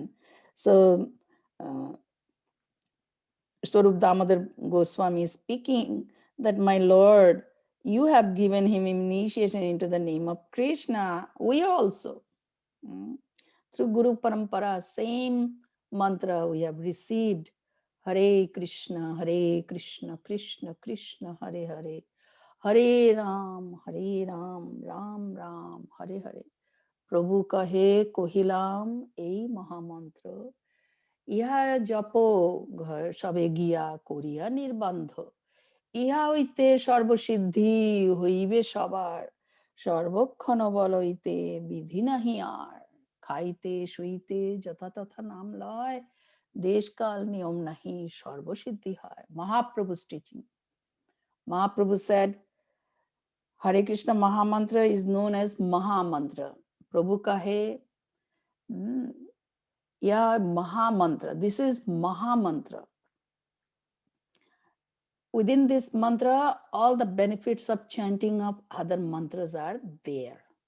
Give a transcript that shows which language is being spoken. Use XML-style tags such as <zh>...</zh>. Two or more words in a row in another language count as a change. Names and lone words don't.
<en>So Swarup Damodar Goswami is speaking that, my Lord, you have given him initiation into the name of Krishna. We also, through Guru Parampara, same mantra we have received.</en> <sa>हरे कृष्ण, कृष्ण कृष्ण, हरे हरे, हरे राम, राम राम, हरे हरे.</sa> <bn>প্রভু কহে কহিলাম এই মহামন্ত্র, ইহা জপ ঘর সবে গিয়া করিয়া নির্বন্ধ, ইহা হইতে সর্বসিদ্ধি হইবে সবার, সর্বক্ষণ বলইতে বিধি নাহি আর, খাইতে শুইতে যথা তথা নাম লয়, দেশকাল নিয়ম নাহি সর্বসিদ্ধি হয়.</bn> <en>Mahaprabhu's teaching. Mahaprabhu said, Hare Krishna Mahamantra is known as Mahamantra.</en> <bn>প্রভু কহে, মহামন্ত্র.</bn> <en>This is Mahamantra. Within this mantra, all the benefits of chanting of other mantras are there.</en>